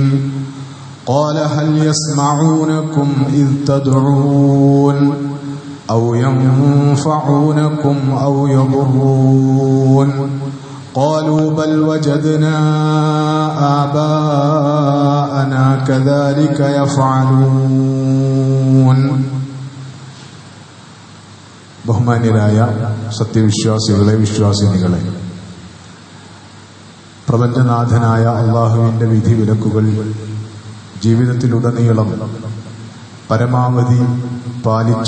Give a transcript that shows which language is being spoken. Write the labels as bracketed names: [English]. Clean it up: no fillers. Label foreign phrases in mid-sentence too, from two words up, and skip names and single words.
[Arabic] قال هل يسمعونكم إذ تدعون أو ينفعونكم أو يضرون؟ قالوا بل وجدنا آباءنا كذلك يفعلون. [Malayalam] ബഹുമാന്യരായ സത്യവിശ്വാസികളെ, വിശ്വാസിനികളെ, പ്രപഞ്ചനാഥനായ അള്ളാഹുവിൻ്റെ വിധിവിലക്കുകൾ ജീവിതത്തിലുടനീളം പരമാവധി പാലിച്ചു